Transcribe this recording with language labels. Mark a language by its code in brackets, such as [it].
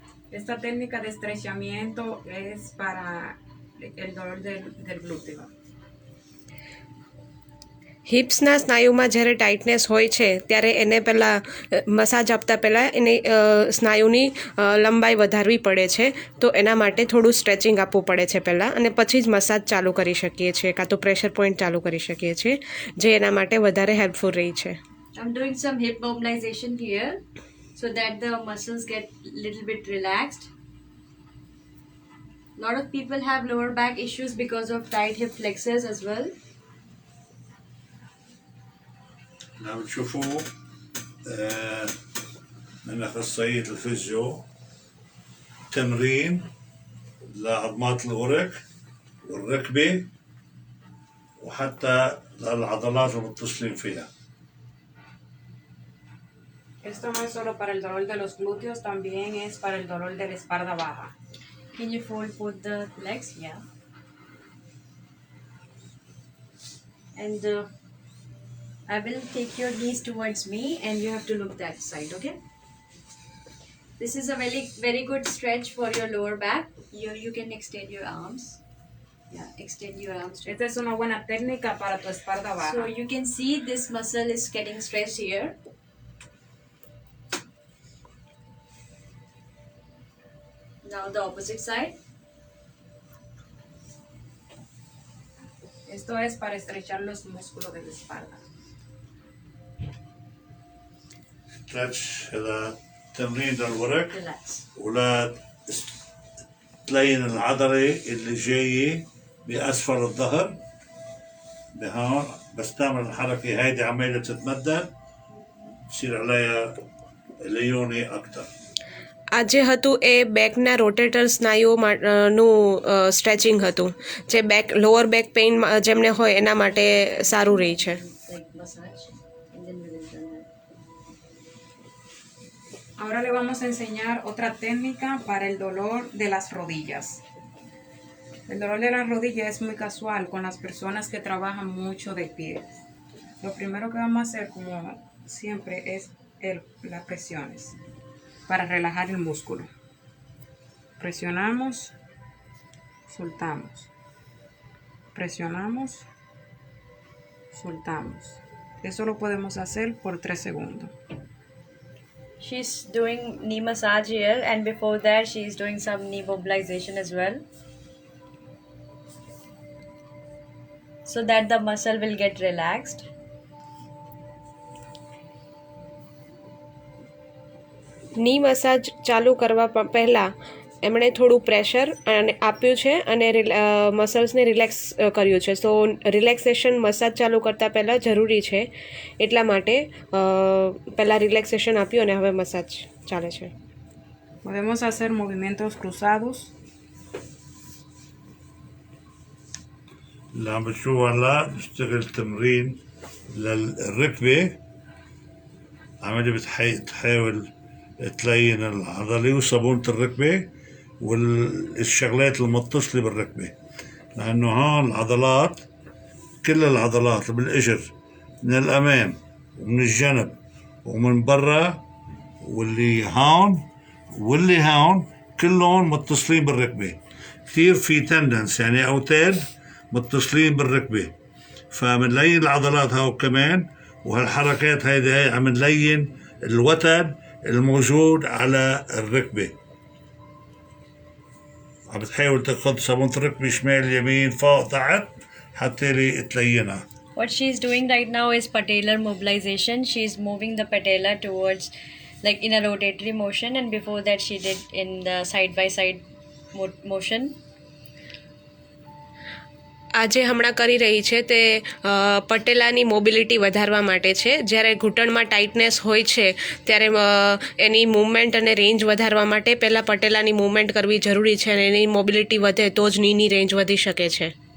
[es] Esta técnica de estrechamiento es para el dolor del glúteo. [gu] હિપ્સના સ્નાયુમાં જ્યારે tightness હોય છે ત્યારે એને પહેલાં મસાજ આપતા પહેલાં એની સ્નાયુની લંબાઈ વધારવી પડે છે, તો એના માટે થોડું સ્ટ્રેચિંગ આપવું પડે છે પહેલાં, અને પછી જ મસાજ ચાલુ કરી શકીએ છીએ, કાં તો પ્રેશર પોઈન્ટ ચાલુ કરી શકીએ છીએ, જે એના માટે વધારે હેલ્પફુલ રહી છે. [en] I'm doing some hip mobilization here so that the muscles get little bit relaxed. A lot of people have lower back issues because of tight hip flexors as well. [ar] نعم تشوفوا من أخصائية الفيزيو تمرين لعظمات الورك والركبة وحتى للعضلات المتصلين فيها. [es] Esto no es solo para el dolor de los glúteos, también es para el dolor de la espalda baja. [en] Can you fold both the legs? Yeah. And I will take your knees towards me and you have to look that side, okay? This is a very good stretch for your lower back. You can extend your arms. Yeah, extend your arms. [es] Esta es una buena técnica para tu espalda baja. [en] So you can see this muscle is getting stretched here. Now the opposite side. [es] Esto es para estrechar los músculos de la espalda. [ar] ستريتش هذا تمرين للورك [en] Relax. [ar] ولا تلين العضلة اللي جاية بأسفل الظهر بهون. بس تعمل الحركة هيدي عمالة تتمدد بصير عليها ليوني أكتر. [gu] આ જે હતું એ બેકના rotator સ્નાયુઓનું stretching હતું, જે back lower back pain જેમને હોય એના માટે સારું રહે છે. [en] Like massage. And then we will turn that. [es] Ahora le vamos a enseñar otra técnica para el dolor de las rodillas. El dolor de las rodillas es muy casual con las personas que trabajan mucho de pie. Lo primero que vamos a hacer, como siempre, es las presiones para relajar el músculo. Presionamos, soltamos. Presionamos, soltamos. Eso lo podemos hacer por 3 segundos. [en] She's doing knee massage here, and before that she's doing some knee mobilization as well, so that the muscle will get relaxed. [gu] ની massage ચાલુ કરવા પહેલાં એમણે થોડું pressure આપ્યું છે અને મસલ્સને relax કર્યું છે. સો રિલેક્સેશન મસાજ ચાલુ કરતાં પહેલાં જરૂરી છે, એટલા માટે પહેલાં રિલેક્સેશન આપ્યું અને હવે મસાજ ચાલે છે. [es] Podemos hacer movimientos cruzados. [ar] اللي عم بتشوفه هلا بشتغل تمرين للركبة، عملية بتحاول تلين العضلة وصابونة الركبة والشغلات المتصلة بالركبة، لأنه هون العضلات كل العضلات بالإجر من الأمام ومن الجنب ومن برا واللي هون واللي هون كلهم متصلين بالركبة. كثير في تندنس يعني أوتاد متصلين بالركبة، فمنلين العضلات هاو كمان، وهالحركات هاي عم نلين الوتد الموجود على الركبة. عم بتحاول تاخذ صابونة الركبة شمال يمين فوق تحت حتى تلينها. [en] What she's doing right now is patellar mobilization. She's moving the patella towards, like in a rotatory motion, and before that she did in the side by side motion. [gu] આ જે હમણાં કરી રહી છે તે પટેલાની mobility વધારવા માટે છે. જ્યારે ઘૂંટણમાં ટાઇટનેસ હોય છે ત્યારે એની મૂવમેન્ટ અને રેન્જ વધારવા માટે પહેલાં પટેલાની મૂવમેન્ટ કરવી જરૂરી છે અને એની મોબિલિટી વધે તો જ નીની રેન્જ વધી શકે છે.